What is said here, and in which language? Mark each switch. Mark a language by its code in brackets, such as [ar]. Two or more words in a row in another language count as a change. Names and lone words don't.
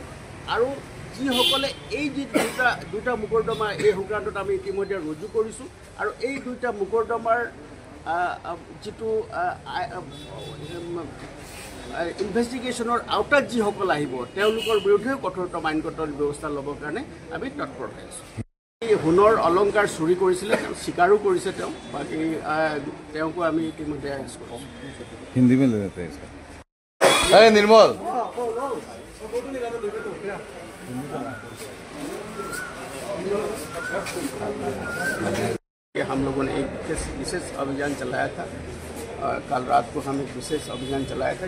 [as] আৰু যিসকলে এই যি দুটা মোকৰ্দমা এই সংক্ৰান্তত আমি ইতিমধ্যে ৰুজু কৰিছোঁ আৰু এই দুটা মোকৰ্দমাৰ যিটো ইনভেষ্টিগেশ্যনৰ আওতাত যিসকল আহিব তেওঁলোকৰ বিৰুদ্ধে কঠোৰতম আইনগত ব্যৱস্থা ল'বৰ কাৰণে আমি তৎপৰ হৈ আছোঁ। এই সোণৰ অলংকাৰ চুৰি কৰিছিলে, তেওঁ স্বীকাৰো কৰিছে। বাকী তেওঁকো আমি ইতিমধ্যে এৰেষ্ট কৰিছোঁ। [hi] हिंदी में ले लेते हैं इसका। अरे निर्मल हम लोगों ने एक विशेष अभियान चलाया था। कल रात को हम एक विशेष अभियान चलाया था।